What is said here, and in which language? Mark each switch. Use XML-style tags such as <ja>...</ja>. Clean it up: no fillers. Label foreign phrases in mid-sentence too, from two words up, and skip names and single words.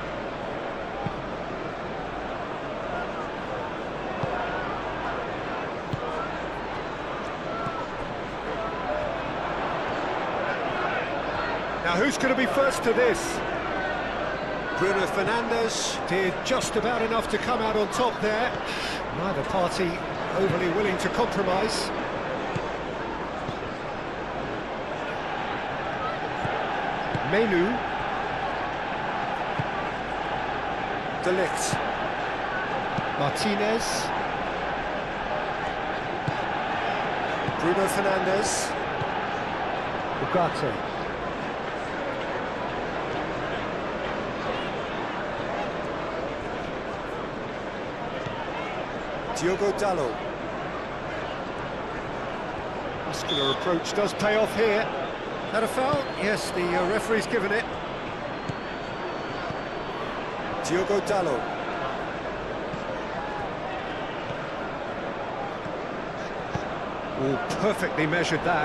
<en>Now who's going to be first to this? Bruno Fernandes did just about enough to come out on top there. Neither party overly willing to compromise. Menu. De Ligt. Martinez. Bruno Fernandes. Ugarte. Diogo Dalot. Muscular approach does pay off here. That a foul? Yes, the referee's given it. Diogo Dalot. Oh, perfectly measured that.</en>